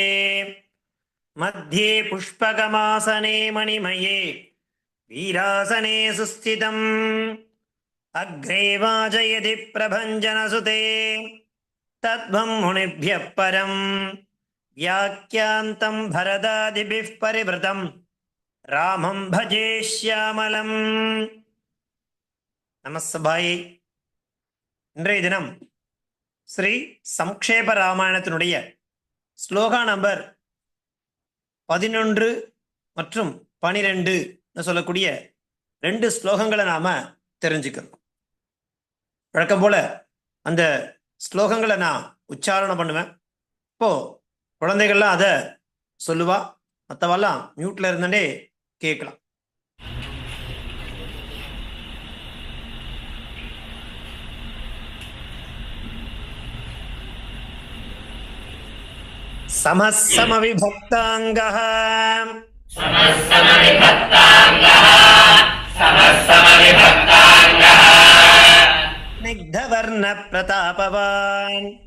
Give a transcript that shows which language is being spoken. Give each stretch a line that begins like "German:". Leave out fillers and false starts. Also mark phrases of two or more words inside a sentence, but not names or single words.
Sanskrit: मध्ये पुष्पकमासने मणिमये वीरासने सुस्थितम् अग्रे वाजयति प्रभञ्जनसुते तद्वं मुनिभ्यः परं व्याख्यान्तं भरदादिभिः परिवृतं रामं भजे श्यामलम् நமஸ்தபாயை.
Tamil: இன்றைய தினம் ஸ்ரீ சம்க்ஷேப ராமாயணத்தினுடைய ஸ்லோகா நம்பர் 11 மற்றும் 12 சொல்லக்கூடிய 2 ஸ்லோகங்களை நாம தெரிஞ்சுக்கிறோம். வழக்கம் போல அந்த ஸ்லோகங்களை நான் உச்சாரணம் பண்ணுவேன். இப்போ குழந்தைகள்லாம் அதை சொல்லுவா, மற்றவெல்லாம் மியூட்ல இருந்தே கேட்கலாம்.
Sanskrit: समविभक्तांगः स्निग्धवर्ण प्रतापवान्